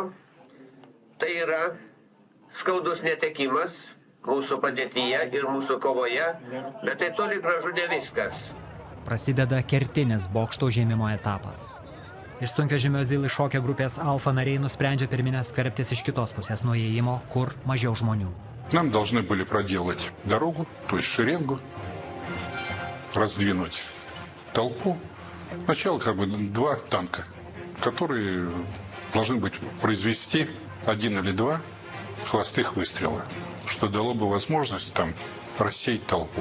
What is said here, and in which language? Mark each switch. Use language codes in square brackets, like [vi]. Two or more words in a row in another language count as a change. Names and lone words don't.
[lt] Tai yra skaudus netekimas mūsų padėtyje ir mūsų kovoje, bet tai toli gražu ne viskas. Prasideda kertinis bokšto užėmimo etapas. Iš sunkvežimio Zil iššokę grupės Alfa nariai nusprendžia pirminės skverbtis iš kitos pusės nuo įėjimo, kur mažiau žmonių. [ru] Нам должны были проделать дорогу, то есть шеренгу, раздвинуть толпу. Сначала как бы 2 танка, которые должны быть произвести 1 или 2 холостых выстрела, что дало бы возможность там рассеять толпу.